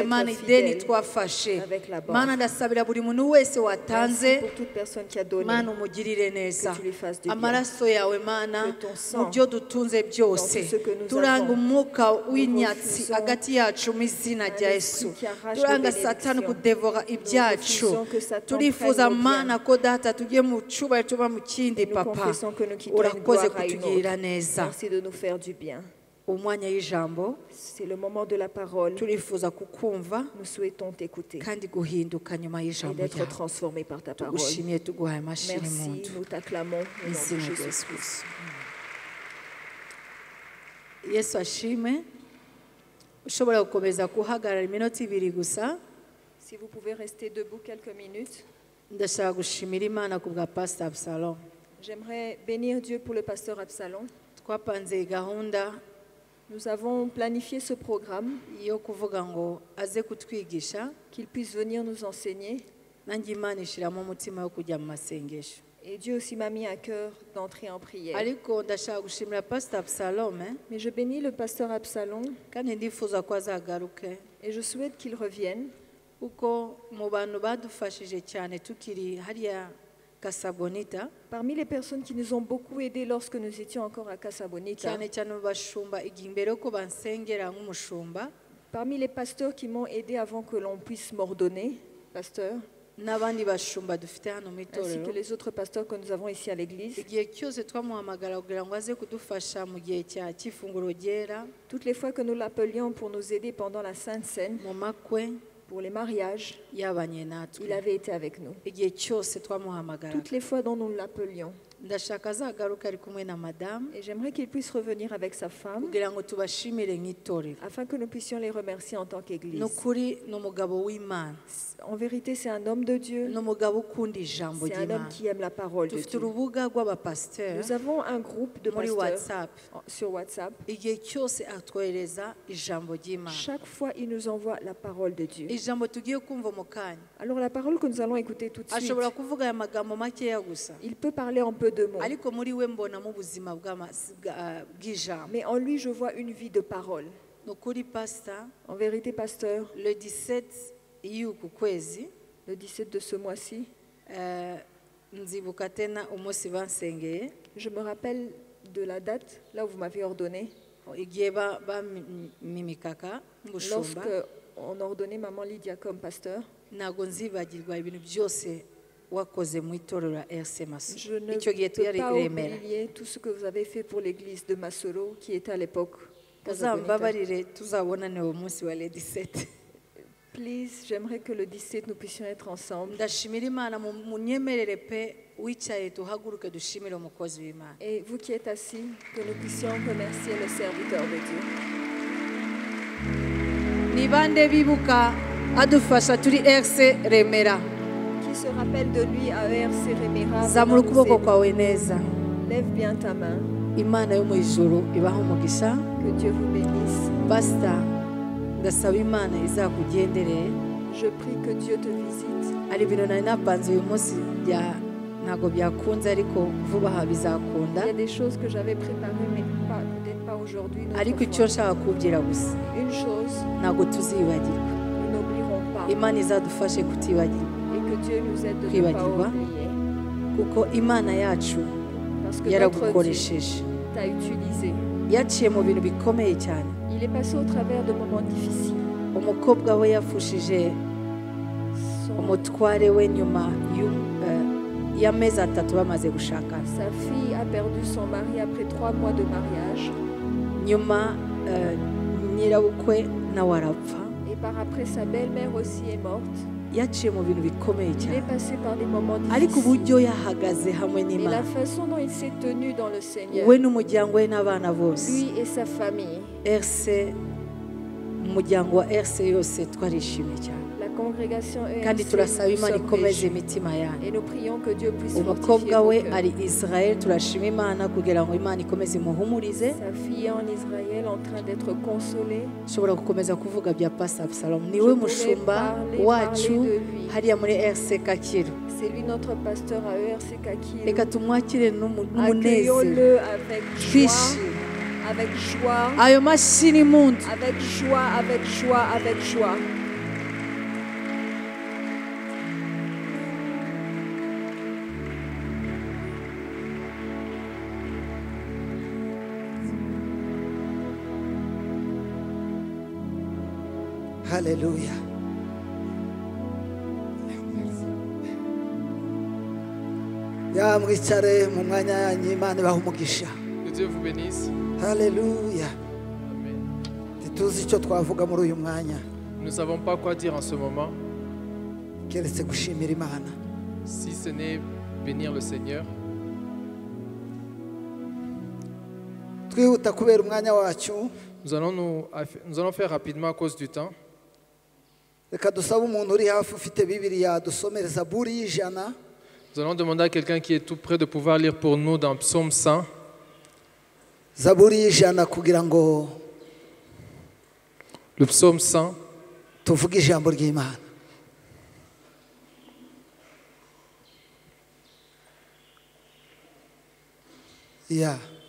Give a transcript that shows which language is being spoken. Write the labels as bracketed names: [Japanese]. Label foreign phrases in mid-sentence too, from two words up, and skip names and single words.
[Kinyarwanda] mana ideni twafashe mana ndasabira buri muntu wese watanze mana umugirire neza amaraso yawe mana mu byo dutunze byose turanga umwuka w'inyatsi hagati yacu mu izina rya Yesu turanga satani kudevora ibyacu turifuza mana ko data tugiye mu cyubahiro tuba mu kindi papa urakoze kutugirira neza umwanya y'ijambo [French] c'est le moment de la parole. [Kinyarwanda] Turifuza kukumva [French] Nous souhaitons t'écouter [Kinyarwanda] kandi guhinduka nyuma [French] et [Kinyarwanda] y'ijambo [French] d'être [Kinyarwanda] ryawe. [French] transformé par ta parole. [Kinyarwanda] Tugushimiye tuguhaye amashimwe [French] Merci, [Kinyarwanda] muntu. [French] nous t'acclamons au nom de [Kinyarwanda] Izina rya [French] Jésus. [Kinyarwanda] Yesu Kristo. Yesu ashime. Ushobora gukomeza guhagarara iminota ibiri gusa. [French] Si vous pouvez rester debout quelques minutes, [Kinyarwanda] Ndashaka gushimira Imana ku bwa Pastor Absalom. [French] j'aimerais bénir Dieu pour le pasteur Absalom. [Kinyarwanda] Twapanze gahunda [French] Nous avons planifié ce programme, [Kinyarwanda] yo kuvuga ngo aze kutwigisha, [French] qu'il puisse venir nous enseigner. [Kinyarwanda] nanjye Imana ishiramo umutima wo kujya mu masengesho. [French] Et Dieu aussi m'a mis à cœur d'entrer en prière. [Kinyarwanda] Ariko ndashaka gushimira Pastor Absalom, [French] Mais je bénis le pasteur Absalom [Kinyarwanda] kandi ndifuza ko azagaruke [French] et je souhaite qu'il revienne [Kinyarwanda] kuko mu bantu badufashije cyane tukiri hariya Kasabonita, [French] parmi les personnes qui nous ont beaucoup aidés lorsque nous étions encore à Casabonita. [Kinyarwanda] cyane cyane mu bashumba igihe imbere ko bansengera nk'umushumba, [French] Parmi les pasteurs qui m'ont aidé avant que l'on puisse m'ordonner, pasteur, [Kinyarwanda] n'abandi bashumba dufite hano mu [French] ainsi que [Kinyarwanda] itorero, [French] les autres pasteurs que nous avons ici à l'église. [Kinyarwanda] igihe cyose twamuhamagara kugira ngo aze kudufasha mu gihe cy'ifunguro ryera, [French] Toutes les fois que nous l'appelions pour nous aider pendant la Sainte Seine, [Kinyarwanda] mu makwe [French] pour les mariages, [Kinyarwanda] yabanye [French] il [Kinyarwanda] natwe, [French] avait été avec nous. [Kinyarwanda] igihe cyose twamuhamagara. [French] Toutes les fois dont nous l'appelions. [Kinyarwanda] Ndashaka azagaruka ari kumwe na madamu [French] Et j'aimerais qu'il puisse revenir avec sa femme [Kinyarwanda] kugira ngo tubashimire nk'itorero. [French] afin que nous puissions les remercier en tant qu'église. [Kinyarwanda] Ni ukuri ni umugabo w'Imana, [French] En vérité, c'est un homme de Dieu. [Kinyarwanda] ni umugabo ukunda ijambo [French] C'est un homme [Kinyarwanda] ry'Imana. [French] qui aime la parole de [Kinyarwanda] Dufite [French] Dieu. [Kinyarwanda] urubuga rw'abapasiteri [French] Nous avons un groupe de [Kinyarwanda] muri pasteurs WhatsApp, [French] sur WhatsApp. [Kinyarwanda] igihe cyose atwohereza ijambo ry'Imana. [French] Chaque fois, il nous envoie la parole de Dieu. [Kinyarwanda] Ijambo tugiye kumva mu kanya [French] Alors la parole que nous allons écouter tout de suite, [Kinyarwanda] ashobora kuvuga aya magambo makeya gusa, [French] il peut parler en peu de mots. [Kinyarwanda] ariko muri we mbonamo ubuzima bw'ijambo. [French] Mais en lui, je vois une vie de parole. [Kinyarwanda] Ni ukuri pasita, [French] En vérité, pasteur, [Kinyarwanda] le 17 y'uku kwezi [French] le 17 de ce mois-ci, [Kinyarwanda] nzibuka tena umunsi bansengeye [French] je me rappelle de la date, là où vous m'avez ordonné, [Kinyarwanda] igihe bamimikaka [French] lorsque [Kinyarwanda] nk'ubushumba. [French] on ordonnait Maman Lydia comme pasteur. [Kinyarwanda] Ntabwo nzibagirwa ibintu byose wakoze mu itorero rya RC Masoro. [French] Je ne [Kinyarwanda] Icyo gihe [French] peux [Kinyarwanda] tuyari [French] pas [Kinyarwanda] Remera. [French] oublier tout ce que vous avez fait pour l'église de Masoro, qui était à l'époque Casabonita. [Kinyarwanda] Uzambabarire tuzabonane uwo munsi wa le 17. [French] Please, j'aimerais que le 17, nous puissions être ensemble. [Kinyarwanda] Ndashimira Imana munyemerere pe wicaye tuhaguruke dushimire umukozi w'Imana. [French] Et vous qui êtes assis, que nous puissions remercier le serviteur de Dieu. [Kinyarwanda] Ni bande bibuka adufasha turi RC Remera. [French] Qui se rappelle de lui à ERC Remera. [Kinyarwanda] Zamura [French] vraiment nous [Kinyarwanda] ukuboko [French] aider. [Kinyarwanda] kwawe neza. [French] Lève bien ta main. [Kinyarwanda] Imana yo mu ijuru ibaha umugisha. [French] Que Dieu vous bénisse. [Kinyarwanda] Pastor, ndasaba Imana izakugendereye. [French] Je prie que Dieu te visite. [Kinyarwanda] Ari ibintu nari napanze uyu munsi ntabwo byakunze ariko vuba aha bizakunda. [French] Il y a des choses que j'avais préparées, mais peut-être pas aujourd'hui. une autre [Kinyarwanda] Ariko icyo [French] fois. [Kinyarwanda] nshaka kubwira gusa [French] Une chose, [Kinyarwanda] ntabwo tuzibagirwa. [French] nous n'oublierons pas. [Kinyarwanda] Imana izadufashe kutibagirwa [French] Et que Dieu nous aide de ne pas [Kinyarwanda] Kwibagirwa. [French] oublier. [Kinyarwanda] kuko Imana yacu [French] Parce que notre Dieu [Kinyarwanda] yaragukoresheje. [French] t'a utilisé. [Kinyarwanda] Yaciye mu bintu bikomeye cyane. [French] Il est passé au travers de moments difficiles. [Kinyarwanda] Umukobwa we yafushije umutware we nyuma y'amezi 3 bamaze gushakana. [French] Sa fille a perdu son mari après 3 mois de mariage. [Kinyarwanda] Nyuma nyirabukwe nawe arapfa. [French] Et par après, sa belle-mère aussi est morte. [Kinyarwanda] Yaciye mu bintu bikomeye [French] Il est [Kinyarwanda] cyane, [French] passé par des moments [Kinyarwanda] ariko [French] difficiles. [Kinyarwanda] uburyo yahagaze hamwe [French] Mais la [Kinyarwanda] n'Imana, [French] façon dont il s'est tenu dans le Seigneur, [Kinyarwanda] we n'umuryango we n'abana bose, [French] lui et sa famille, [Kinyarwanda] RC umuryango wa RC yose twarishimye cyane [French] La congrégation [Kinyarwanda] kandi [French] ERC, [Kinyarwanda] turasaba [French] nous [Kinyarwanda] Imana [French] sommes [Kinyarwanda] ikomeze [French] réjouis. [Kinyarwanda] imitima yanyu [French] Et nous prions que Dieu puisse fortifier [Kinyarwanda] umukobwa we [French] vos cœurs. [Kinyarwanda] ari Israel turashima Imana kugira ngo Imana ikomeze imuhumurize [French] Sa fille est en Israël en train d'être consolée. [Kinyarwanda] ushobora gukomeza kuvuga bya Pastor Absalom niwe mushumba wacu hariya muri RC Kacyiru [French] C'est lui notre pasteur à ERC Kakir. [Kinyarwanda] reka tumwakire n'umunezero [French] Accueillons-le avec joie, [Kinyarwanda] twishime [French] avec joie, [Kinyarwanda] ayo mashini muntu [French] avec joie, avec joie, avec joie. [Kinyarwanda] Haleluya. Yamwicare mu mwanya yanyu Imana ibahe umugisha. [French] Que Dieu vous bénisse. [Kinyarwanda] Haleluya. Amen. Ntituzi icyo twavuga muri uyu mwanya [French] Nous ne savons pas quoi dire en ce moment, [Kinyarwanda] keretse gushimira Imana. [French] si ce n'est bénir le Seigneur. [Kinyarwanda] Twihuta kubera umwanya wacu, [French] Nous allons faire rapidement à cause du temps. [Kinyarwanda] reka dusabe umuntu uri hafi ufite Bibiliya dusomere Zaburi y'ijana. [French] Nous allons demander à quelqu'un qui est tout près de pouvoir lire pour nous dans Psaume 100. [Kinyarwanda] Zaburi y'ijana kugira ngo [French] Le Psaume 100, [Kinyarwanda] tuvuge ijambo ry'Imana. Ya.